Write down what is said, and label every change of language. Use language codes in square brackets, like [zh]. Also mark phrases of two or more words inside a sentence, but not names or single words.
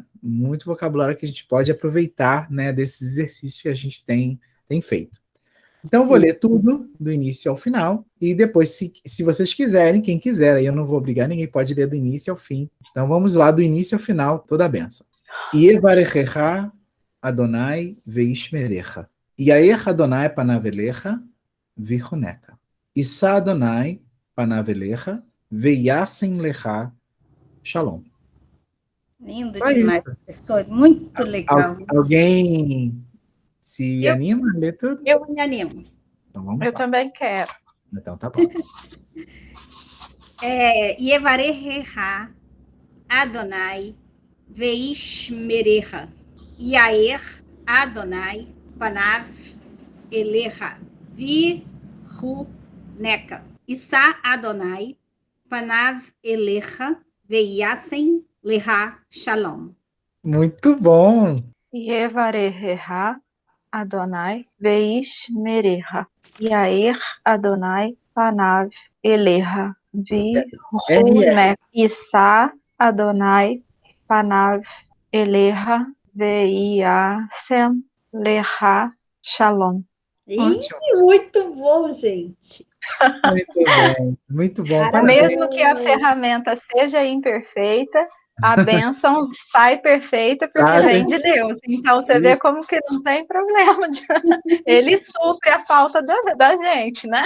[pt] Muito vocabulário que a gente pode aproveitar, né, desses exercícios que a gente tem feito. Então, eu vou ler tudo, do início ao final, e depois, se vocês quiserem, quem quiser, aí eu não vou obrigar, ninguém pode ler do início ao fim. Então, vamos lá, do início ao final, toda a benção. [he] יברכך אדני וישמרך. יאר אדני פניו אליך ויחנך. ישא אדני פניו אליך וישם לך שלום. [pt] Lindo demais, professor. Muito legal. Alguém se anima a ler tudo? Eu me animo. Então vamos lá. Eu também quero. Então tá bom. [he] יברכך אדני וישמרך. יאר אדני פניו אליך ויחנך. ישא אדני פניו אליך וישם לך שלום. [pt] Muito bom. [he] יברכך אדני וישמרך. יאר אדני פניו אליך ויחנך. ישא אדני פניו אליך וישם לך שלום. [pt] Muito bom, gente. Muito bom, muito bom. Mesmo que a ferramenta seja imperfeita, a bênção sai perfeita porque vem de Deus. Então, você vê como que não tem problema. Ele supre a falta da gente, né?